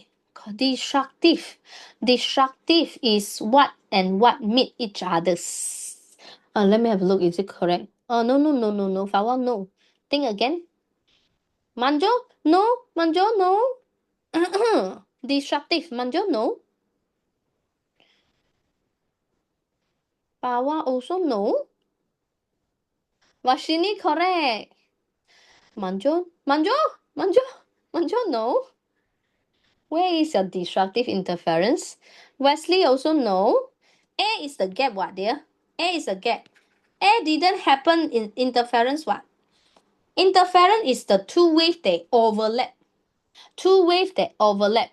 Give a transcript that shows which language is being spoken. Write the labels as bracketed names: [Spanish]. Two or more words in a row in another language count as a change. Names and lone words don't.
[English] Destructive. Destructive is what and what meet each others. Let me have a look. Is it correct? Oh, no, no, no, no, no. For a while, no. Think again. Manjo? No. Manjo, no. Destructive. Manjo, no. Bawa also no. Vashini, correct. Manjo? Manjo? Manjo? Manjo, no. Where is your destructive interference? Wesley also no. A is the gap, what, dear? A is the gap. A didn't happen in interference, what? Interference is the two waves they overlap. Two waves that overlap.